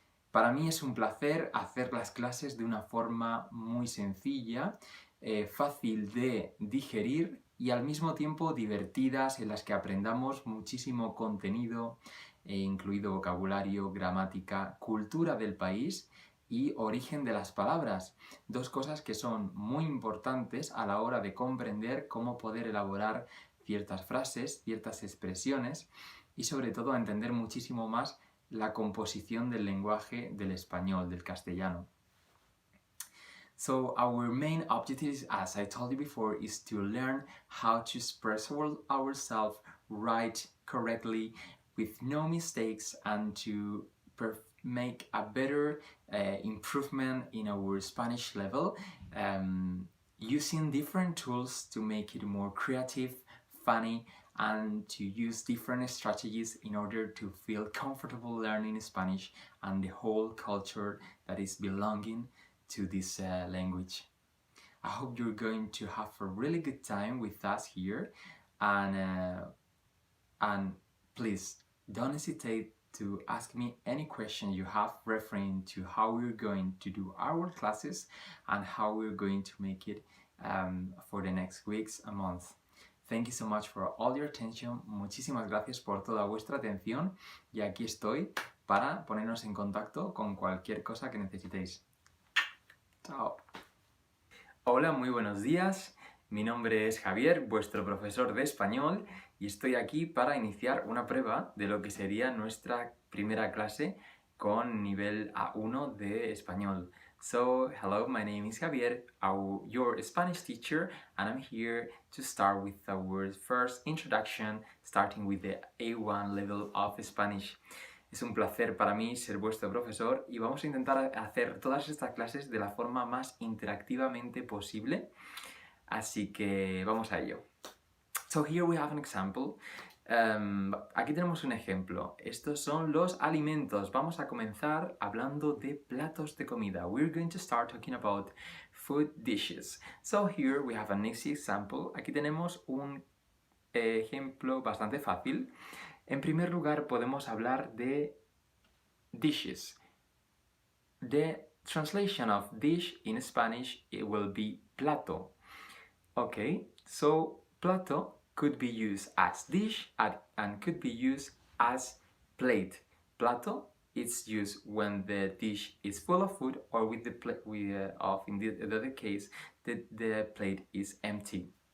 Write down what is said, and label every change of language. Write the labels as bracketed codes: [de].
[es] Para mí es un placer hacer las clases de una forma muy sencilla, fácil de digerir y al mismo tiempo divertidas, en las que aprendamos muchísimo contenido, incluido vocabulario, gramática, cultura del país y origen de las palabras. Dos cosas que son muy importantes a la hora de comprender cómo poder elaborar ciertas frases, ciertas expresiones y sobre todo a entender muchísimo más la composición del lenguaje del español, del castellano. [en] So our main objective, as I told you before, is to learn how to express ourselves right, correctly, with no mistakes, and to make a better improvement in our Spanish level, using different tools to make it more creative, funny, and to use different strategies in order to feel comfortable learning Spanish and the whole culture that is belonging to this language. I hope you're going to have a really good time with us here, and please don't hesitate to ask me any question you have referring to how we're going to do our classes and how we're going to make it for the next weeks and months. Thank you so much for all your attention. [es] Muchísimas gracias por toda vuestra atención y aquí estoy para ponernos en contacto con cualquier cosa que necesitéis. Chao. Hola, muy buenos días. Mi nombre es Javier, vuestro profesor de español, y estoy aquí para iniciar una prueba de lo que sería nuestra primera clase con nivel A1 de español. [en] So, hello, my name is Javier, your Spanish teacher, and I'm here to start with our first introduction, starting with the A1 level of Spanish. [es] Es un placer para mí ser vuestro profesor y vamos a intentar hacer todas estas clases de la forma más interactivamente posible. Así que vamos a ello. [en] So here we have an example. [es] Aquí tenemos un ejemplo. Estos son los alimentos. Vamos a comenzar hablando de platos de comida. [en] We're going to start talking about food dishes. So here we have an easy example. [es] Aquí tenemos un ejemplo bastante fácil. En primer lugar podemos hablar de dishes. [en] The translation of dish in Spanish, it will be plato. Okay, so plato could be used as dish and could be used as plate. Plato is used when the dish is full of food or with the plate in the other case the plate is empty.